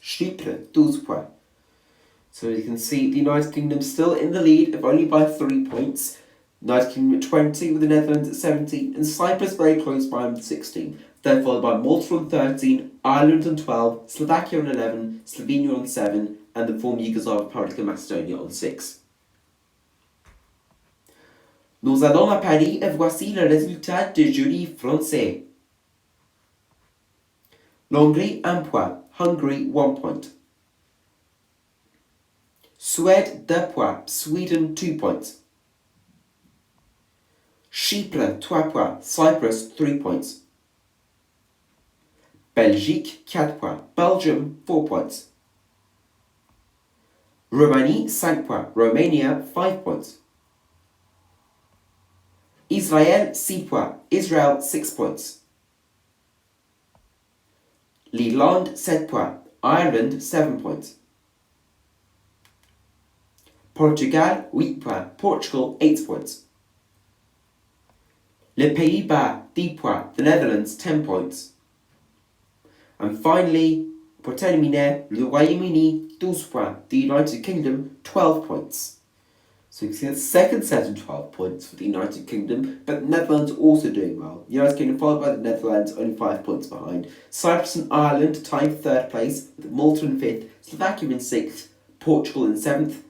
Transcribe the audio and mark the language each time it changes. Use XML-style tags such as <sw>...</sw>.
<en>Chypre, 12 points. So as you can see, the United Kingdom still in the lead, if only by 3 points. United Kingdom at 20, with the Netherlands at 17, and Cyprus very close by with 16. Then followed by Malta on 13, Ireland on 12, Slovakia on 11, Slovenia on 7, and the former Yugoslav Republic of Macedonia on 6.</en> <fr>Nous allons à Paris et voici le résultat du jury français. Hongrie, 1 point. Hungary, 1 point. Suède, 2 points. Sweden, 2 points. Chypre, 3 points. Cyprus, 3 points. Belgique, 4 points. Belgium, 4 points. Romanie, 5 points. Romania, 5 points. Israel, 6 points. Israel, 6 points. Finland, 7 points. Ireland, 7 points. Portugal, 8 points. Portugal, 8 points. Les Pays-Bas, 10 points.</fr> <en>The Netherlands, 10 points. And finally,</en> <fr>pour terminer, le Royaume-Uni, 12 points.</fr> <en>The United Kingdom, 12 points. So you can see the second set of 12 points for the United Kingdom, but the Netherlands also doing well. The United Kingdom followed by the Netherlands, only 5 points behind. Cyprus and Ireland tied 3rd place, with Malta in 5th, Slovakia in 6th, Portugal in 7th,</en>